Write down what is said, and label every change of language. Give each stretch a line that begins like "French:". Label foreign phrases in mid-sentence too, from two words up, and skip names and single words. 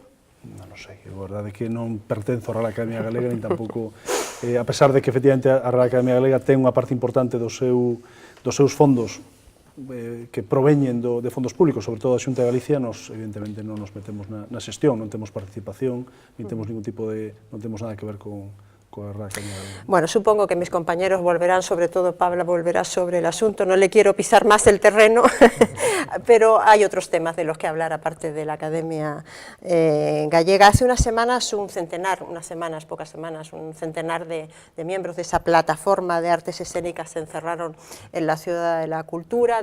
Galician: Non sei, a verdade é que non pertenzo á Real Academia Galega, nin tampouco, a pesar de que, efectivamente, a Real Academia Galega ten unha parte importante dos seus fondos que proveñen de fondos públicos, sobre todo a Xunta de Galicia, nos, evidentemente, non nos metemos na xestión, non temos participación, nin temos ningún tipo non temos nada que ver con a Real Academia Galega.
Spanish: Bueno, supongo que mis compañeros volverán, sobre todo Pablo volverá sobre el asunto, no le quiero pisar más el terreno, pero hay otros temas de los que hablar aparte de la Academia Gallega. Hace unas semanas, pocas semanas, un centenar de miembros de esa plataforma de artes escénicas se encerraron en la Ciudad de la Cultura.